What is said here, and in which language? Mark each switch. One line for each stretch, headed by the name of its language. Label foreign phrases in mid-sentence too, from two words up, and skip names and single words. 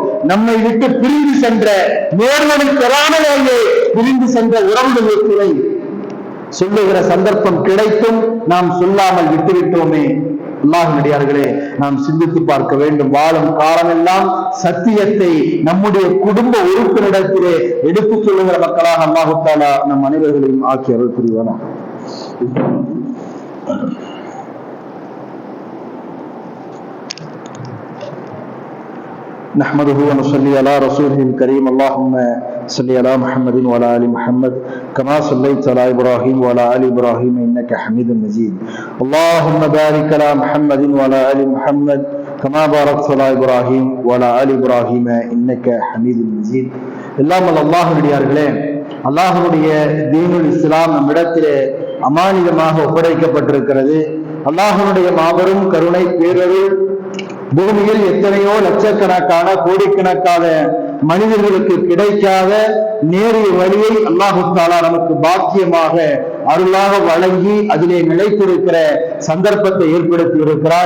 Tamil: நம்மை விட்டு பிரிந்து சென்ற நேர்வழி பெறாமலேயே பிரிந்து சென்ற உறவுகளுக்கு சொல்லுகிற சந்தர்ப்பம் கிடைத்தும் நாம் சொல்லாமல் விட்டுவிட்டோமே. அல்லாஹ்வின் நாம் சிந்தித்து பார்க்க வேண்டும். வாழும் காலமெல்லாம் சத்தியத்தை நம்முடைய குடும்ப உறுப்பினரிடத்திலே எடுத்துச் சொல்லுகிற மக்களாக
Arabic: الله تعالى
Tamil: நம் அனைவர்களையும் ஆக்கி அருள் புரிவானாக.
Arabic: نحمده ونصلي على رسوله الكريم اللهم صل على محمد وعلى ال محمد كما صليت على ابراهيم وعلى ال ابراهيم انك حميد مجيد اللهم بارك على محمد وعلى ال محمد كما باركت على ابراهيم وعلى ال ابراهيم انك حميد مجيد.
Tamil: எல்லாம் அல்லாஹ்வுடையவர்களே, அல்லாஹ்வுடைய
Arabic: دين الإسلام
Tamil: நம்மிடத்திலே அமானிதமாக ஒப்படைக்கப்பட்டிருக்கிறது. அல்லாஹ்வுடைய மாபெரும் கருணை பேரருள் பூமியில் எத்தனையோ லட்சக்கணக்கான கோடிக்கணக்கான மனிதர்களுக்கு கிடைக்காத நேரிய வழியை
Arabic: الله تعالى
Tamil: நமக்கு பாக்கியமாக அருளாக வழங்கி அதிலே நிலைத்திருக்கிற சந்தர்ப்பத்தை ஏற்படுத்தி இருக்கிறார்.